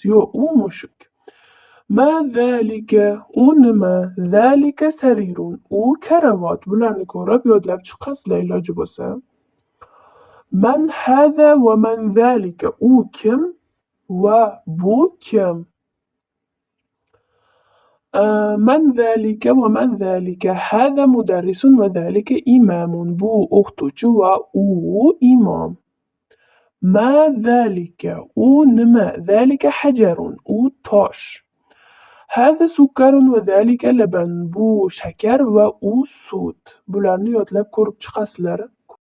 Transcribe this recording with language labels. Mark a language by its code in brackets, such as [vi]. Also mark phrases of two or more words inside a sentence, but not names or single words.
[uz] Yo'q, u mushuk. [ar] ما ذلك [uz] u nima? [ar] ذلك سرير [uz] u karavot. Bularni ko'rib yodlab chiqasizlar iloji bo'lsa. [ar] من هذا ومن ذلك [uz] u kim va bu kim? [ar] من ذلك ومن ذلك هذا مدرس وذلك إمام [uz] bu o'qituvchi va u imom. [ar] ما ذلك [uz] u nima? [ar] ذلك حجر [uz] u tosh. [ar] هذا سكر وذلك لبن [uz] bu shakar va u sut. Bularni yodlab ko'rib chiqasizlar.